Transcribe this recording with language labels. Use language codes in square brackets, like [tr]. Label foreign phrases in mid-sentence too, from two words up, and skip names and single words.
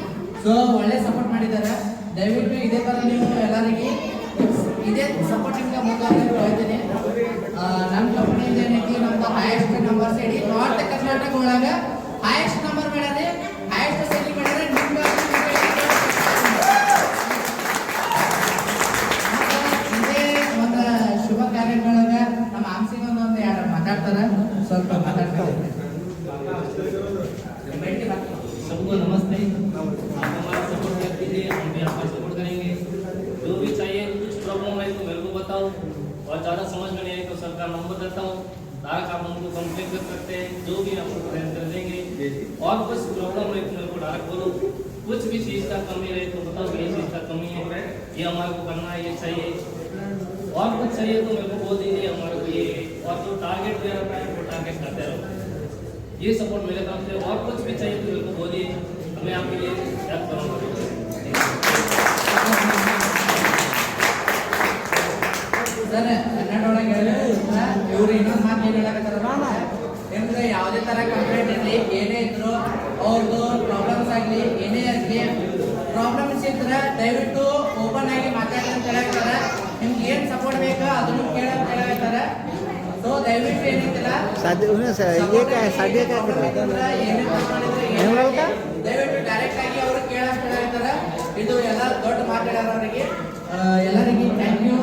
[kn] ಸೊ ಒಳ್ಳೆ ಸಪೋರ್ಟ್ ಮಾಡಿದ್ದಾರೆ ದಯವಿಟ್ಟು ಇದೇ ಥರ ನೀವು ಎಲ್ಲರಿಗೆ ಇದೇ ಸಪೋರ್ಟ್ ನಿಮ್ಗೆ ಮುಂದುವರೆದು ಹೇಳ್ತೀನಿ ನಮ್ಮ ಕಂಪ್ನಿಯಿಂದ ಏನೈತಿ ನಮ್ದು [en] highest numbers [kn] ಇಡೀ ನಾರ್ತ್ ಕರ್ನಾಟಕ ಒಳಗೆ [en] highest number [kn] ಮಾಡ್ಯಾರೆ [en] highest selling [kn] ಮಾಡ್ಯಾರೆ ನಿಮ್ಗೆ ಇದೇ ಒಂದು ಶುಭ ಕಾರ್ಯಕ್ರಮದೊಳಗೆ ನಮ್ಮ ಆಮ್ಸಿಂಗ್ ಒಂದು ಎರಡು ಮಾತಾಡ್ತಾರೆ ಸ್ವಲ್ಪ ಮಾತಾಡ್ತಾರೆ [hi] सबको नमस्ते आप हमारा सपोर्ट कर दीजिए हम भी आपका सपोर्ट करेंगे जो भी चाहिए कुछ प्रॉब्लम है तो मेरे को बताओ और ज़्यादा समझ में नहीं आए तो सर का नंबर देता हूँ डायरेक्ट आप हमको कंप्लेंट कर सकते हैं जो भी आपको प्रेजेंट कर देंगे और कुछ प्रॉब्लम है तो मेरे को डायरेक्ट बोलो कुछ भी चीज़ का कमी रहे तो बताओ ये चीज़ का कमी है ये हमारे को करना है ये चाहिए और कुछ चाहिए तो मेरे को बोल दीजिए हमारे को ये और जो टारगेट दे रहा है वो टारगेट करते रहो ये सपोर्ट मेरे तरफ से और कुछ भी चाहिए तो मेरे को बोलिए मैं आपके लिए हेल्प करूँगा [kn] ಸರ್ ಕನ್ನಡ ಒಳಗೆ ಹೇಳಿದ್ರೆ ಇವ್ರು ಇನ್ನೊಂದು ಮಾತು ಏನು ಹೇಳಕತ್ತಾರ ನಿಮ್ಗೆ ಯಾವುದೇ ಥರ ಕಂಪ್ಲೇಂಟ್ ಇರಲಿ ಏನೇ ಇದ್ರು ಅವ್ರದ್ದು ಪ್ರಾಬ್ಲಮ್ಸ್ ಆಗಲಿ ಏನೇ ಆಗಲಿ ಪ್ರಾಬ್ಲಮ್ಸ್ ಇದ್ರೆ ದಯವಿಟ್ಟು ಓಪನ್ ಆಗಿ ಮಾತಾಡಿ ಅಂತ ಹೇಳಕ್ತಾರೆ ನಿಮ್ಗೆ ಏನು ಸಪೋರ್ಟ್ ಬೇಕೋ ಅದನ್ನು ಕೇಳಂತ ಹೇಳಕ್ತಾರೆ ಸೊ ದಯವಿಟ್ಟು ಏನೈತಿಲ್ಲ ದಯವಿಟ್ಟು ಡೈರೆಕ್ಟ್ ಆಗಿ ಅವರು ಕೇಳಂತ ಹೇಳ್ತಾರೆ ಇದು ಎಲ್ಲ ದೊಡ್ಡ ಮಾತಾಡೋರಿಗೆ ಎಲ್ಲರಿಗೆ [en] thank you.